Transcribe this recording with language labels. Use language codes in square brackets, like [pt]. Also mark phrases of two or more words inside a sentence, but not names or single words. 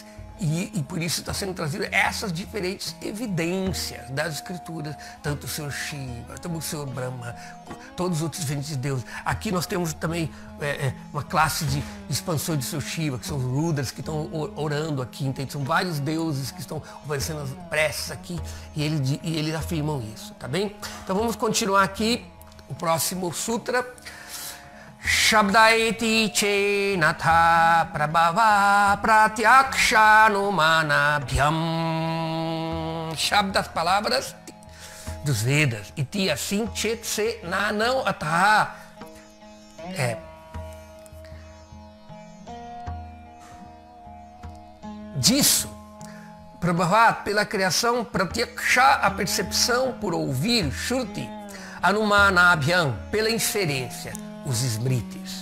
[pt] E por isso está sendo trazido essas diferentes evidências das escrituras, tanto o Senhor Shiva, tanto o Senhor Brahma, todos os outros diferentes deuses. Aqui nós temos também uma classe de expansões do Senhor Shiva, que são os Rudras, que estão orando aqui, entende? São vários deuses que estão oferecendo as preces aqui, e eles afirmam isso, tá bem? Então vamos continuar aqui, o próximo sutra. [sa] Shabdaiti chenatha prabhava pratyakshanumanabhyam. [pt] Shabda, as palavras dos Vedas. Iti assim chet se [sa] nanam ataha. [pt] Disso, prabhava, pela criação, pratyaksha, a percepção por ouvir, shruti, Anumanabhyam, pela inferência, os Smritis.